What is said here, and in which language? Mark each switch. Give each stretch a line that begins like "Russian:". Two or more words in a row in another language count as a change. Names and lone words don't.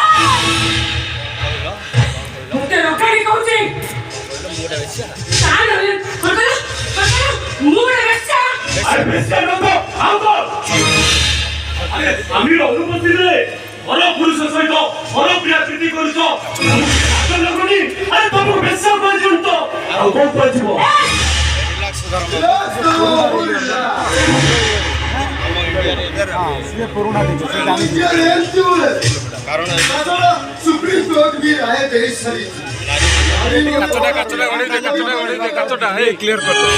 Odia: ମୋତେ ରକାଡ଼ି କହୁଛି ମୁଁ ଗୋଟେ ବେଶ୍ୟା ଆରେ ବେଶ୍ୟା ନକ ଆଉ ତ ଆରେ ସ୍ୱାମୀର ଅନୁପସ୍ଥିତିରେ ପର ପୁରୁଷ ସହିତ ପର ପ୍ରିୟା ପ୍ରୀତି କରୁଛ ଲାଗୁନି ଆରେ ତମକୁ ବେଶ୍ୟା କୁହାଯିବ ତ ଆଉ କଣ କୁହାଯିବ
Hindi: सुप्रीम कोर्ट की राय दे सारी क्लियर कर दो